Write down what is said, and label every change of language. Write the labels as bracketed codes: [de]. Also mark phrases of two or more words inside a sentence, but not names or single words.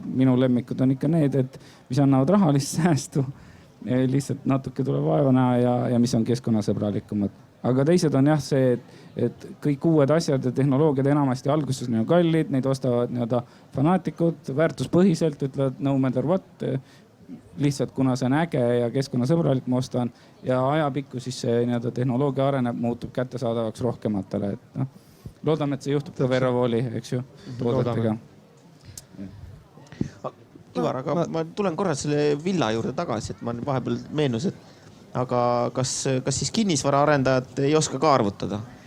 [et] Minu lemmikud on ikka need, et mis annavad rahalist säästu, lihtsalt natuke tuleb vaeva näha ja mis on keskkonnasõbralikumad. Aga teised on jah see, et kõik uued asjad ja tehnoloogiad enamasti alguses on kallid, neid ostavad fanaatikud väärtuspõhiselt, ütlevad [en] no matter what, [et] lihtsalt kuna see on äge ja keskkonnasõbralik, ma ostan ja ajapikku siis see tehnoloogia areneb, muutub kättesaadavaks rohkematele. Et noh, loodame, et see juhtub ka Veravooli, eks ju, toodetega. Ivar, aga ma tulen korra selle villa juurde tagasi, et ma vahepeal meenus, et aga kas siis kinnisvaraarendajad ei oska ka arvutada?